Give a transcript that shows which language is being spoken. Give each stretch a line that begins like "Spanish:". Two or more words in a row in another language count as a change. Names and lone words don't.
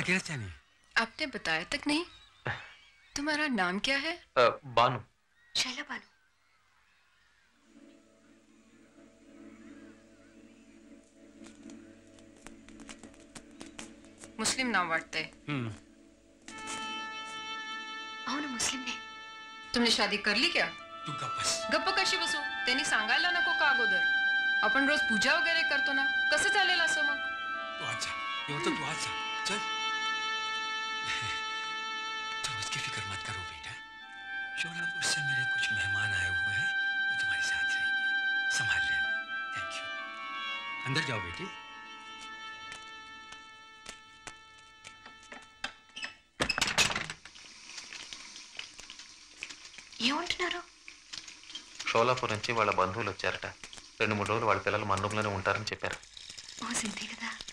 Hindi: क्या चाहनी? आपने बताया तक नहीं. तुम्हारा नाम क्या है? बानू. శైలబాను.
Marathi: मुस्लिम नाम वाटते.
Telugu: అవును, ముస్లింనే.
Hindi: तुमने शादी कर ली क्या?
Marathi: तू गप्पस. गप्प कशी बसू? त्यांनी सांगायला नको का अगोदर? आपण रोज पूजा वगैरे करतो ना, कसं चालेल असं मग?
Hindi: तू आज जा. ये तो तू आज जा. चल. तुम उसकी फिक्र मत करो बेटा. शोलापुर से मेरे कुछ मेहमान आए हुए हैं, वो तुम्हारे साथ रहेंगे. संभाल लेना.
English: Thank you.
Hindi: अंदर जाओ बेटी.
Telugu: ఏమంటున్నారు? షోలాపూర్ నుంచి వాళ్ళ బంధువులు వచ్చారట. 2-3 రోజులు వాళ్ళ పిల్లలు మన రూమ్లోనే ఉంటారని చెప్పారు. ఓ సింతే కదా.